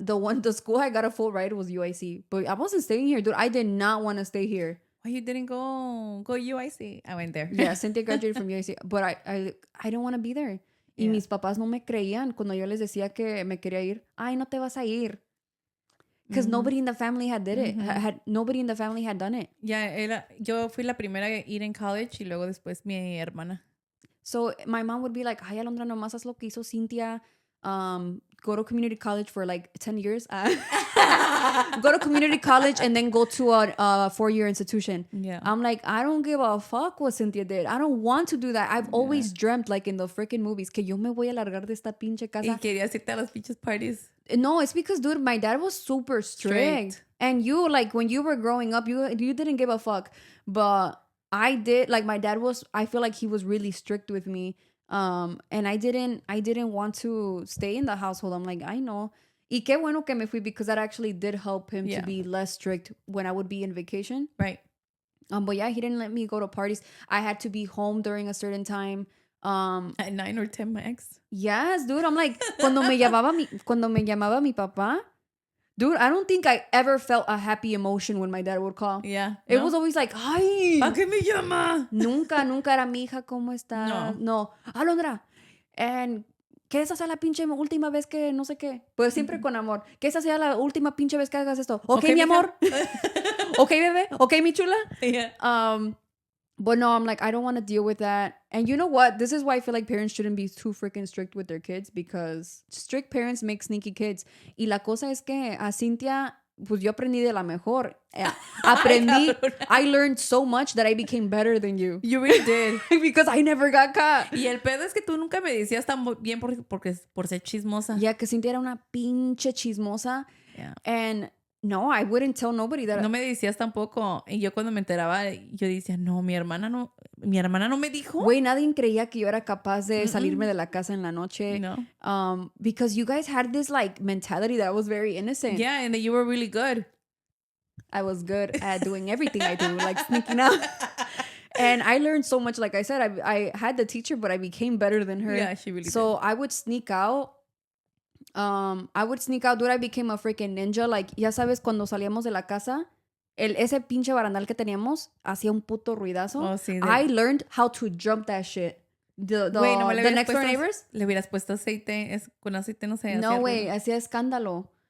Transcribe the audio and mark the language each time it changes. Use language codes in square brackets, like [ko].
[en] The school I got a full ride was UIC. But I wasn't staying here, dude. I did not want to stay here. Why you didn't go UIC? I went there. Yeah, Cynthia graduated from UIC. But I didn't want to be there. [es] Y mis papás no me creían cuando yo les decía que me quería ir. Ay, no te vas a ir. [en] Because nobody in the family had did it. Nobody in the family had done it. [es] Yeah, yo fui la primera a ir en college y luego después mi hermana. [en] So my mom would be like, [es] ay, Alondra, nomás haz lo que hizo Cynthia. [en] go to community college for like 10 years. Go to community college and then go to a 4-year institution. Yeah. I'm like, I don't give a fuck what Cynthia did. I don't want to do that. I've always dreamt, like in the freaking movies, [es] que yo me voy a largar de esta pinche casa. Y querías irte a las pinches parties. [en] No, it's because, dude, my dad was super strict. And you, like, when you were growing up, you didn't give a fuck. But I did. Like, my dad was, I feel like he was really strict with me. And I didn't want to stay in the household. I'm like, I know. [es] Y qué bueno que me fui, [en] because that actually did help him to be less strict when I would be in vacation. Right. But yeah, he didn't let me go to parties. I had to be home during a certain time. At 9 or 10 max. Yes, dude. I'm like, [es] cuando me llamaba mi papá, [en] dude, I don't think I ever felt a happy emotion when my dad would call. Yeah. It was always like, ay. [es] ¿Para qué me llama? Nunca era mi hija, ¿cómo está? No. Alondra. And que esa sea la pinche última vez que no sé qué. Pues siempre con amor. Que esa sea la última pinche vez que hagas esto. Okay, mi amor. Okay, bebé. Okay, mi chula. [en] Yeah. But no, I'm like, I don't want to deal with that. And you know what? This is why I feel like parents shouldn't be too freaking strict with their kids, because strict parents make sneaky kids. [es] Y la cosa es que a Cintia, pues yo aprendí de la mejor. Aprendí. [en] I learned so much that I became better than you. You really did. Because I never got caught. [es] Y el pedo es que tú nunca me decías tan bien por ser chismosa. Yeah, que Cintia era una pinche chismosa. [en] Yeah. And no, I wouldn't tell nobody that. [es] No me decías tampoco. Y yo cuando me enteraba, yo decía, no, mi hermana no me dijo. Güey, nadie creía que yo era capaz de salirme de la casa en la noche. No. [en] Because you guys had this like mentality that was very innocent. Yeah, and that you were really good. I was good at doing everything I do, like sneaking out. And I learned so much. Like I said, I had the teacher, but I became better than her. Yeah, she really did. So I would sneak out. Dude, I became a freaking ninja. [es] Like, ya sabes, cuando salíamos de la casa, ese pinche barandal que teníamos hacía un puto ruidazo. Oh, sí, [en] I learned how to jump that shit. The next door neighbors. [es] Le hubieras puesto aceite. Con aceite no sé. No, güey, hacía escándalo.